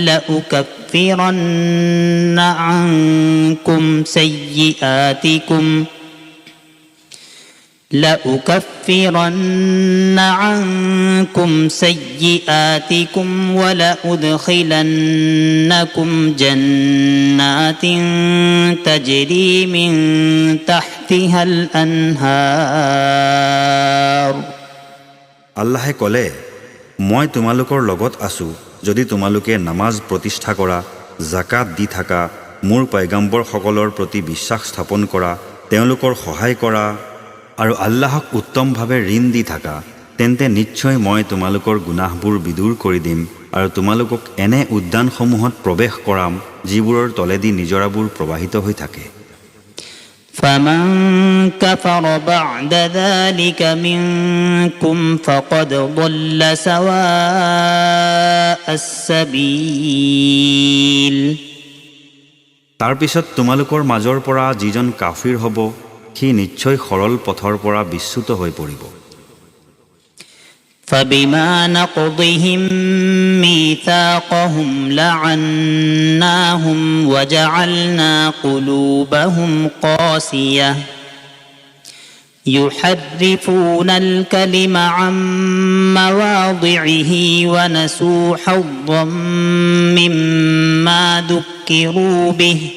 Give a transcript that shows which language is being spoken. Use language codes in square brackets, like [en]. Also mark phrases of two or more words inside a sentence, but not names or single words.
[ar] لأكفرن عنكم لأكفرن عنكم سيئاتكم ولأدخلنكم جنات تجري من تحتها الأنهار [as] আল্লাহে ক'লে, মই তোমালোকৰ লগত আছোঁ যদি তোমালোকে নামাজ প্ৰতিষ্ঠা কৰা, জাকাত দি থাকা, মোৰ পয়গম্বৰসকলৰ প্ৰতি বিশ্বাস স্থাপন কৰা, তেওঁলোকৰ সহায় কৰা আৰু আল্লাহক উত্তমভাৱে ঋণ দি থাকা, তেন্তে নিশ্চয় মই তোমালোকৰ গুনাহবোৰ বিদূৰ কৰি দিম আৰু তোমালোকক এনে উদ্যানসমূহত প্ৰৱেশ কৰাম যিবোৰৰ তলেদি নিজৰাবোৰ প্ৰবাহিত হৈ থাকে। [ar] فمن كفر بعد ذلك منكم فقد ضل سواء السبيل [as] তাৰ পিছত তোমালোকৰ মাজৰ পৰা যিজন কাফিৰ হ'ব, সি নিশ্চয় সৰল পথৰ পৰা বিচ্যুত হৈ পৰিব। [ar] فبما نقضهم ميثاقهم لعناهم وجعلنا قلوبهم قاسية يحرفون الكلم عن مواضعه ونسوا حظا مما ذكروا به